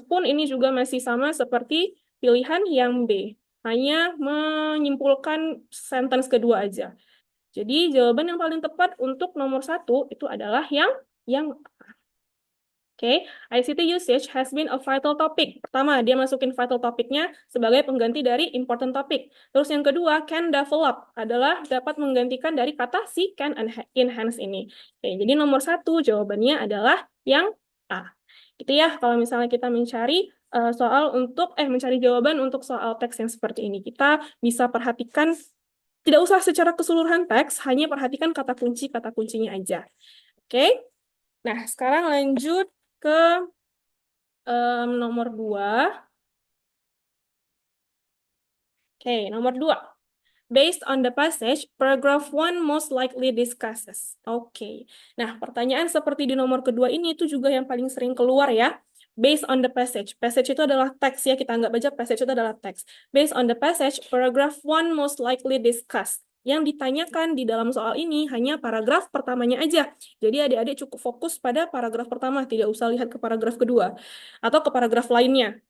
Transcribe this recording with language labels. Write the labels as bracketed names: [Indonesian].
[Indonesian] Pun ini juga masih sama seperti pilihan yang B. Hanya menyimpulkan sentence kedua aja. Jadi jawaban yang paling tepat untuk nomor 1 itu adalah yang A. [English] Oke, ICT usage has been a vital topic. [Indonesian] Pertama, dia masukin vital topicnya sebagai pengganti dari important topic. Terus yang kedua, [English] can develop [Indonesian] adalah dapat menggantikan dari kata si [English] can enhance [Indonesian] ini. Oke, jadi nomor satu jawabannya adalah yang A. Gitu ya, kalau misalnya kita mencari mencari jawaban untuk soal teks yang seperti ini. Kita bisa perhatikan, tidak usah secara keseluruhan teks, hanya perhatikan kata kuncinya aja. Oke, nah sekarang lanjut ke nomor 2. Oke, nomor 2. [English] Based on the passage, paragraph 1 most likely discusses. Oke. [Indonesian] Nah, pertanyaan seperti di nomor kedua ini itu juga yang paling sering keluar ya. [English] Based on the passage. [Indonesian] Passage itu adalah teks ya, kita anggap aja passage itu adalah teks. [English] Based on the passage, paragraph 1 most likely discussed. [Indonesian] Yang ditanyakan di dalam soal ini hanya paragraf pertamanya aja. Jadi adik-adik cukup fokus pada paragraf pertama, tidak usah lihat ke paragraf kedua atau ke paragraf lainnya.